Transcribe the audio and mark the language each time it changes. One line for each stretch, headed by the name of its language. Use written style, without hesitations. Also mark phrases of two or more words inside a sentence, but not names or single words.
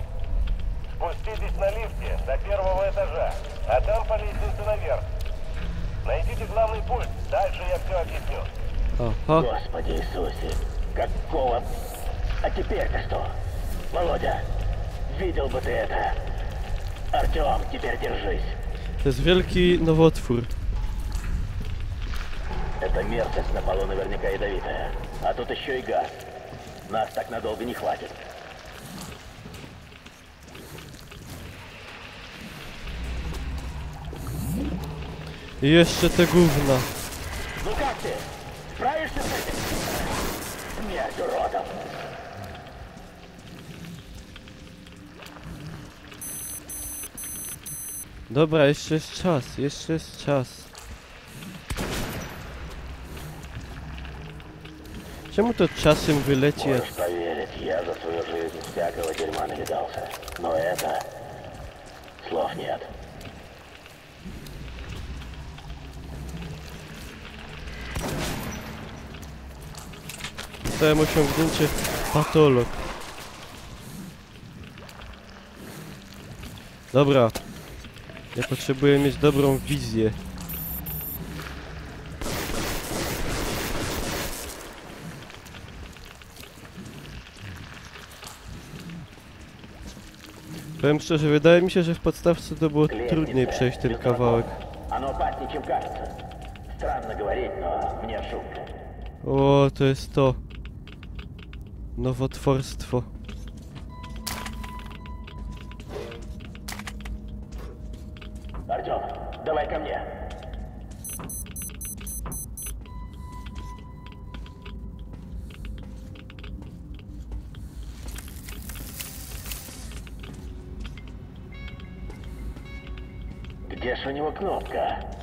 Russian: Спуститесь на лифте до первого этажа, а там по лестнице наверх. Найдите главный пульт, дальше я все объясню.
Polish: Aha.
Russian: Господи Иисусе, какого... А теперь-то что? Володя, видел бы ты это. Артем, теперь держись.
Polish: To jest wielki nowotwór.
Russian: Эта мерзость на полу наверняка ядовитая. А тут еще и газ. Нас так надолго не хватит.
Polish: I jeszcze te gówna.
Russian: Ну как ты? Справишься с этим? Смерть уродом.
Polish: Dobra, jeszcze jest czas, jeszcze jest czas. Czemu to czasem wyleci?
Russian: Можешь поверить, я за свою жизнь всякого дерьма навидался. Но это... Слов нет.
Polish: Dostałem osiągnięcie patolog. Dobra. Ja potrzebuję mieć dobrą wizję. Powiem szczerze, wydaje mi się, że w podstawce to było trudniej przejść ten kawałek.
Russian: Оно опаснее, чем кажется. Странно говорить, но мне шутка.
Polish: O, to jest to. Nowotworstwo.
Russian: Артем, давай ко мне. Где ж у него кнопка?